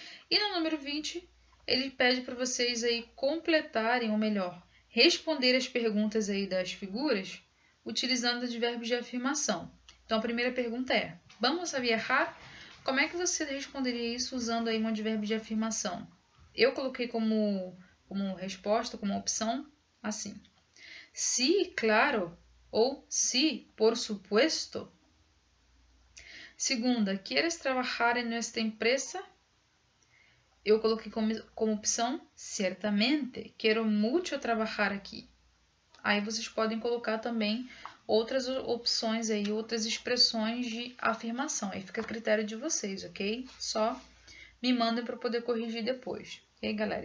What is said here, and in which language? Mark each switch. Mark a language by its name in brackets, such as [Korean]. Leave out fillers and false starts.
[Portuguese] E no número 20, ele pede para vocês aí completarem, ou melhor, responder as perguntas aí das figuras utilizando advérbios de afirmação. Então a primeira pergunta é: [Spanish] vamos a viajar? [Portuguese] Como é que você responderia isso usando aí um advérbio de afirmação? Eu coloquei como resposta, como opção, assim. [Spanish] Sí, claro, ou sí, por supuesto. Segunda, ¿quieres trabajar en nuestra empresa? [Portuguese] Eu coloquei como opção, certamente, quero muito trabalhar aqui. Aí vocês podem colocar também outras opções aí, outras expressões de afirmação. Aí fica a critério de vocês, ok? Só me mandem para poder corrigir depois. Ok, galera?